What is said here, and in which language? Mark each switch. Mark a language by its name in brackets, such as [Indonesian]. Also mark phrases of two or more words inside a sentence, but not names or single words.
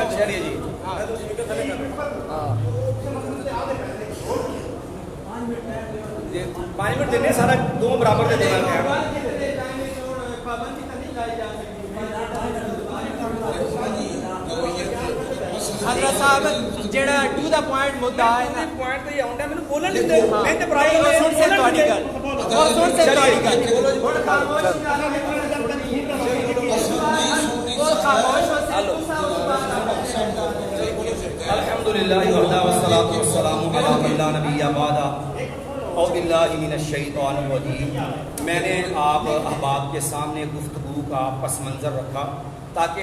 [Punjabi] چلیے جی پانچ منٹ دینے سارا دو برابر دے دینا ہے حضرت صاحب جڑا ٹو دا پوائنٹ مدعا ہے نا پوائنٹ تے آوندا مینوں بولن نہیں دے میں تے برابر سن سے تواڈی گل سن سے تواڈی گل [Arabic] الحمدللہ والصلاۃ والسلام علی من لا نبی بعد اعوذ باللہ من الشیطان الرجیم [Urdu] میں نے آپ احباب کے سامنے گفتگو کا پس منظر رکھا تاکہ